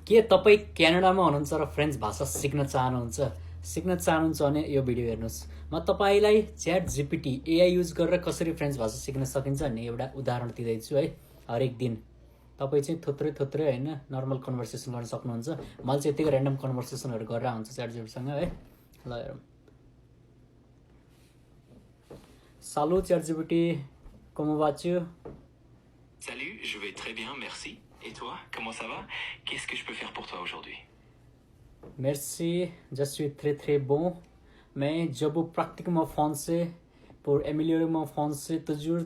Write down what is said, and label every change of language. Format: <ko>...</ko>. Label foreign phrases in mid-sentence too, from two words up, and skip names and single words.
<ne>के तपाईँ क्यानाडामा हुनुहुन्छ र फ्रेन्च भाषा सिक्न चाहनुहुन्छ भने यो भिडियो हेर्नुहोस्। म तपाईँलाई च्याट जिपिटी एआई युज गरेर कसरी फ्रेन्च भाषा सिक्न सकिन्छ भन्ने एउटा उदाहरण दिँदैछु है। हरेक दिन तपाईँ चाहिँ थुत्रै होइन</ne> <en>normal conversation</en> <ne>गर्न सक्नुहुन्छ। मैले चाहिँ यतिकै</ne> <en>random conversations</en> <ne>गरेर हुन्छ च्याट जिपिटीसँग है। ल हेरौँ।</ne> <fr>Salut ChatGPT, comment vas-tu? Salut, je vais très bien, merci. Et toi, comment ça va? Qu'est-ce que je peux faire pour toi aujourd'hui? Merci, je suis très bon. Mais je veux pratiquer mon français pour améliorer mon français toujours.</fr>